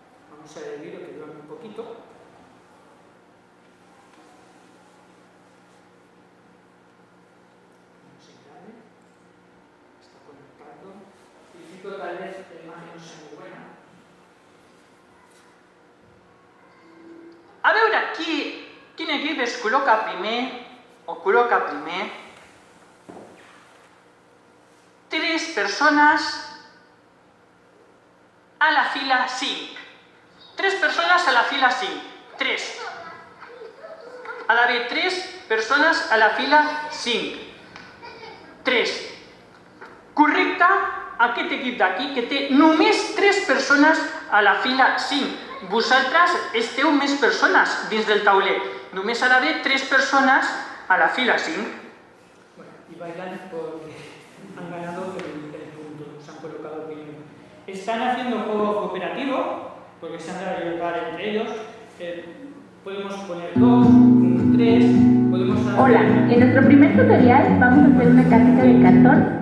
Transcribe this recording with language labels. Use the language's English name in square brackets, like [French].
[Spanish] Vamos a ver el vídeo que dura un poquito. Está conectando. Tal vez la imagen no sea muy buena. [Catalan] A veure, quin equip es col·loca primer o col·loca primer 3 persones a la fila 5. 3 persones a la fila 5. 3. Ha d'haver 3 persones a la fila 5. 3. Correcte, aquest equip d'aquí, que té només 3 persones a la fila 5. Vosaltres esteu més persones dins del tauler. Només ha d'haver 3 persones a la fila 5. [Spanish] Bueno, y bailan porque han ganado el punto, se han colocado primero. Están haciendo juego cooperativo, porque se han de ayudar entre ellos. Podemos poner 2, 3, podemos hacer... Hola, en nuestro primer tutorial vamos a hacer una casita de cartón.